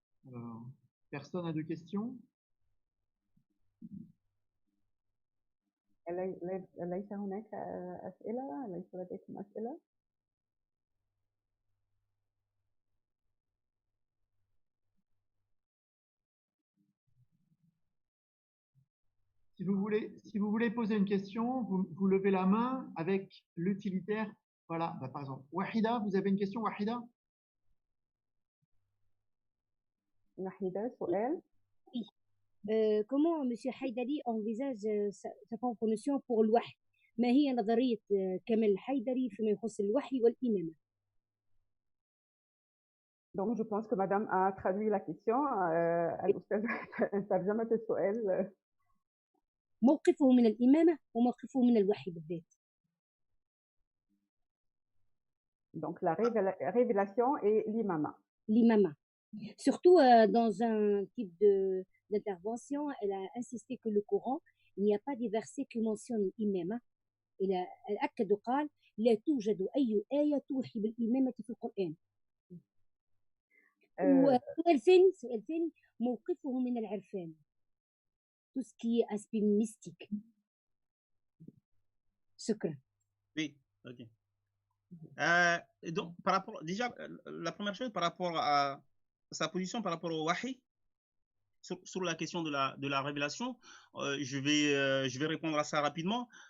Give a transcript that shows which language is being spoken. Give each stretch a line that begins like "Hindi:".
French: Alors, personne n'a de questions?
Arabic: ليس هناك أسئلة؟ ليس لديكم أسئلة؟
French: Si vous voulez poser une question, vous levez la main avec l'utilitaire. Voilà, bah, par exemple. Wahida, vous avez une question, Wahida?
Arabic: Wahida, سؤال.
French: comment M. Haïdari envisage sa compréhension pour le wahy?
Arabic: ما هي نظرية كمال الحيدري فيما يخص الوحي والإمامة؟
French: Donc je pense que Madame a traduit la question.
Arabic: الأستاذة ترجمت السؤال. موقفه من الإمامة وموقفه من الوحي بالذات.
French: Donc la révélation et l'imama. L'imama. Surtout dans un type d'intervention, elle a insisté que le Coran, il n'y a pas des versets qui mentionnent l'imama.
Arabic: Elle أكد وقال لا توجد أي آية توحي بالإمامة في القرآن. سؤال ثاني موقفه من العرفان.
French: Tout ce qui est aspect mystique.
Arabic: شكرا.
French: Oui, ok. Donc, par rapport, déjà, la première chose par rapport à sa position par rapport au wahy, sur la question de la révélation, je vais répondre à ça rapidement.